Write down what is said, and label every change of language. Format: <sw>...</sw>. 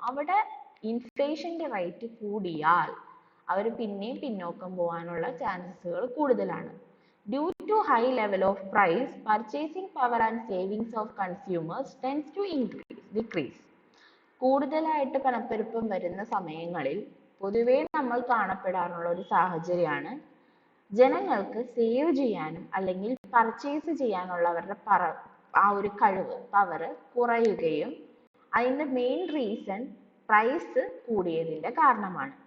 <ml>അവിടെ ഇൻഫ്ലേഷന്റെ റേറ്റ് കൂടിയാൽ അവർ പിന്നെയും പിന്നോക്കം പോകാനുള്ള ചാൻസസുകൾ കൂടുതലാണ്.</ml> <en>Due to high level of price, purchasing power and savings of consumers tends to decrease.</en> <ml>കൂടുതലായിട്ട് പണപ്പെരുപ്പം വരുന്ന സമയങ്ങളിൽ പൊതുവേ നമ്മൾ കാണപ്പെടാറുള്ള ഒരു സാഹചര്യമാണ് ജനങ്ങൾക്ക് സേവ് ചെയ്യാനും അല്ലെങ്കിൽ പർച്ചേസ് ചെയ്യാനുള്ള അവരുടെ ആ ഒരു കഴിവ് പവർ കുറയുകയും അതിന്റെ മെയിൻ റീസൺ പ്രൈസ് കൂടിയതിന്റെ കാരണമാണ്.</ml>